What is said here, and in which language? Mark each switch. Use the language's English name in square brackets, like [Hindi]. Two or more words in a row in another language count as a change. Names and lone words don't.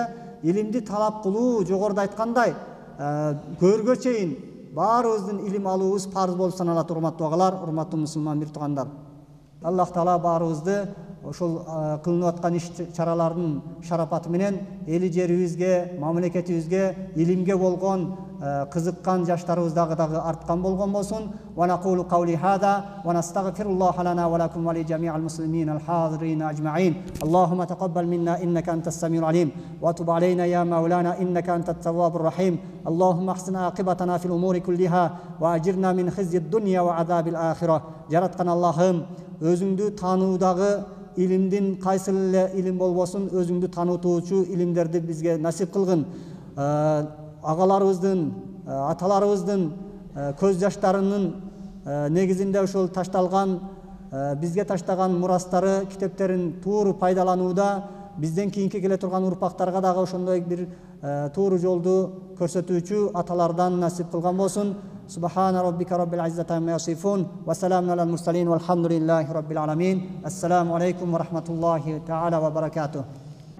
[Kyrgyz] Илимди талап кылуу, жогоруда айткандай, көргө чейин баарыбыздын илим алуубуз парыз болуп саналат, урматтуу агалар, урматтуу мусулман бир туугандар. Аллах Таала баарыбызды ошол кылынып аткан иш чаралардын шарапаты менен эли жерибизге, мамлекетибизге, илимге болгон кызыккан жаштарыбыз дагы арткан болгон болсун. [Arabic] ونقول قولي هذا ونستغفر الله لنا ولكم ولجميع المسلمين الحاضرين أجمعين. اللهم تقبل منا إنك أنت السميع العليم وتب علينا يا مولانا إنك أنت التواب الرحيم. اللهم أحسن عاقبتنا في الأمور كلها وأجرنا من خزي الدنيا وعذاب الآخرة. [Kyrgyz] Жараткан Аллахым, өзүңдү таануудагы илимдин кайсы эле илим болбосун, өзүңдү таанытуучу илимдерди бизге насип кылгын. Агаларыбыздын, аталарыбыздын көз жаштарынын негизинде ошол ташталган, бизге таштаган мурастары, китептерин тууру пайдаланууда бизден кийинки келе турган урпактарга дагы ошондой бир тууру жолду көрсөтүүчү аталардан насип кылган болсун. [Arabic] سبحان ربك رب العزة عما يصفون وسلام على المرسلين والحمد لله رب العالمين. السلام عليكم ورحمة الله تعالى وبركاته.